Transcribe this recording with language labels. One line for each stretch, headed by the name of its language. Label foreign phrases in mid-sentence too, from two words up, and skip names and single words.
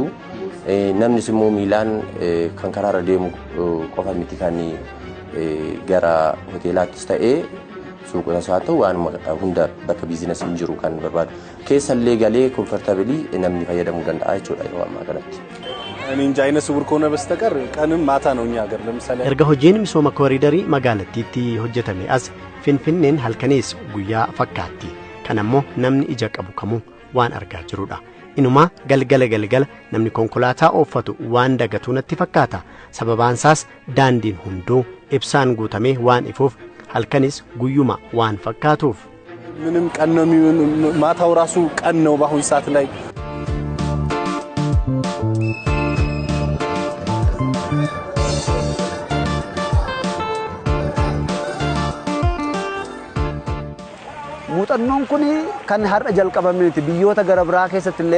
Oromo: Namnis immoo miilaan kan karaarra deemu qofa miti kan gara hoteelaattis ta'ee suuqota isaa ta'u waan hunda bakka biizinasiin jiru kan barbaadu keessallee galee komfortabilii namni fayyadamuu danda'a jechuudha yeroo ammaa kanatti.
Amharic: እኔ እንጃ አይነ ስውር ከሆነ በስተቀር ቀንም ማታ ነው እኛ ሀገር ለምሳሌ
Oromo: erga hojiin misooma kooriidarii magaalattiitti hojjetame as Finfinneen halkanis guyyaa fakkaatti kan ammoo namni ija qabu kamuu waan argaa jirudha. Inuma galgala namni konkolaataa ooffatu waan dagatuu natti fakkaata. Sababaansaas daandiin hunduu ibsaan guutamee waan ifuuf halkanis guyyuma waan fakkaatuuf
Amharic: ምንም ቀን ነው ማታው ራሱ ቀን ነው በአሁን ሰዓት ላይ
Oromo: muuxannoon kun kan har'a jalqabameeti biyyoota gara biraa keessatti illee